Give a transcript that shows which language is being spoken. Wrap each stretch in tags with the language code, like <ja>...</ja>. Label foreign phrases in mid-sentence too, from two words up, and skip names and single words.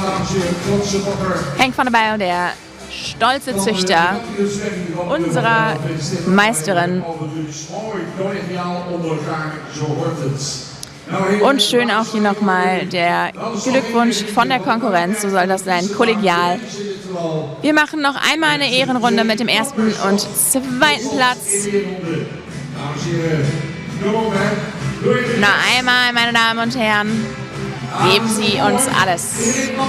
<nl>dames en heren, trotse bakker. Henk van der Bijl,</nl> <de>der stolze Züchter unserer Meisterin.</de> <nl>Mooi, collegiaal onder elkaar, zo hoort het.</nl> <de>Und schön auch hier nochmal der Glückwunsch von der Konkurrenz, so soll das sein, kollegial. Wir machen noch einmal eine Ehrenrunde mit dem ersten und zweiten Platz. Noch einmal, meine Damen und Herren, geben Sie uns alles.</de>